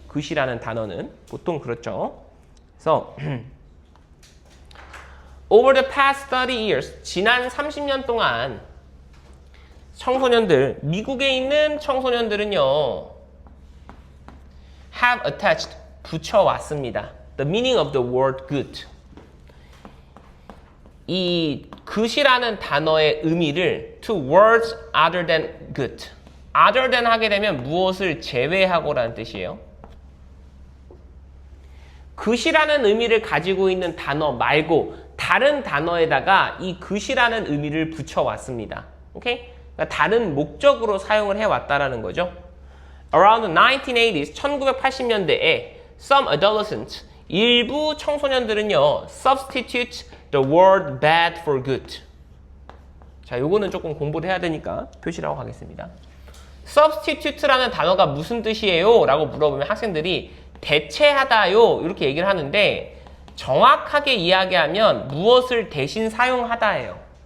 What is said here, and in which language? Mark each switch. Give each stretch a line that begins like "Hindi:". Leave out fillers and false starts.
Korean: good이라는 단어는 보통 그렇죠. 그래서
English: over the past 30 years
Korean: 지난 30년 동안 청소년들 미국에 있는 청소년들은요
English: have attached
Korean: 붙여왔습니다.
English: The meaning of the word good
Korean: 이 good이라는 단어의 의미를
English: to words other than good other than
Korean: 하게 되면 무엇을 제외하고라는 뜻이에요. good이라는 의미를 가지고 있는 단어 말고 다른 단어에다가 이 good이라는 의미를 붙여왔습니다. 오케이? 그러니까 다른 목적으로 사용을 해왔다라는 거죠.
English: Around the 1980s,
Korean: 1980년대에
English: some adolescents,
Korean: 일부 청소년들은요
English: substitute the word bad for good.
Korean: 자, 요거는 조금 공부를 해야 되니까 표시라고 하겠습니다. substitute라는 단어가 무슨 뜻이에요? 라고 물어보면 학생들이 대체하다요 이렇게 얘기를 하는데 정확하게 이야기하면 무엇을 대신 사용하다예요.